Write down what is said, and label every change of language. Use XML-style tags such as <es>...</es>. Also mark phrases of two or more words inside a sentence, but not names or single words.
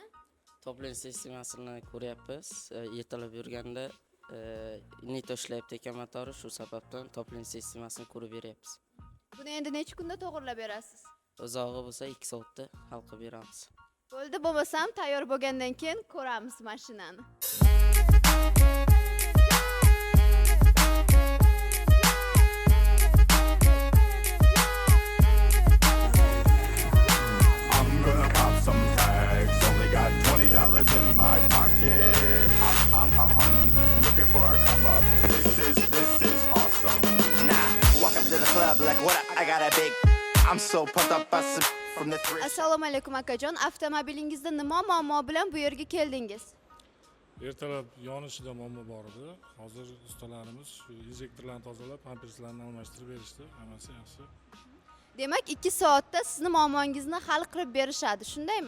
<uz>Toplanish sistemasini ko'ryapmiz. Ertalab yurganda nito ishlayapti ekan motori, shu sababdan toplanish sistemasini ko'rib beryapmiz. Buni endi necha kunda to'g'irlab berasiz? Uzog'i bo'lsa 2 soatda hal qilib beramiz. Bo'ldi, bo'lmasam tayyor bo'lgandan keyin ko'ramiz mashinani.</uz> <en>In my pocket, I'm hunting, looking for a come up. This is awesome. Nah, walk up into the club like what? I got a big. I'm so pumped up, busted from the three.</en> <uz>Assalomu alaykum akajon. Avtomobilingizda nima muammo bilan bu yerga keldingiz? Ertalab yonishida muammo bor edi. Hozir ustalarimiz shu injektorlarni tozalab, pamperslarni almashtirib berishdi. Hammasi yaxshi. Demak, 2 soatda sizni muammongizni hal qilib berishadi, shundaymi?</uz>